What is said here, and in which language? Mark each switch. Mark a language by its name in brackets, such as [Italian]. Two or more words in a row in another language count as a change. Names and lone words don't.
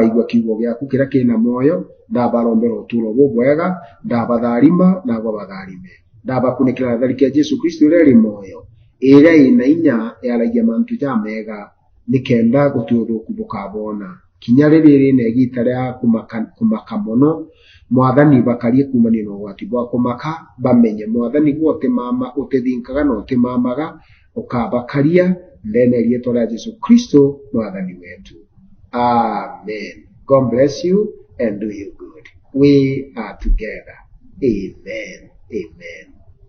[Meru] igwa kiugo gyaku kira kina moyo ndabalombera uturo bubwega ndabatharima na batharime ndabakunikira tharike Jesu Kristo uria ri moyo ira ina inya yaragia mantu jamega nikenda guturo kubukabona kinya riri ne gitare ya kumaka mono Mwathani bakarie kumania no gwati bwa kumaka bamenye Mwathani gwote mama utithinkaga no timamaga ukabakaria ndene rietwa ria Jesu Kristo Mwathani wetu. [English] Amen. God bless you and do you good. We are together. Amen. Amen.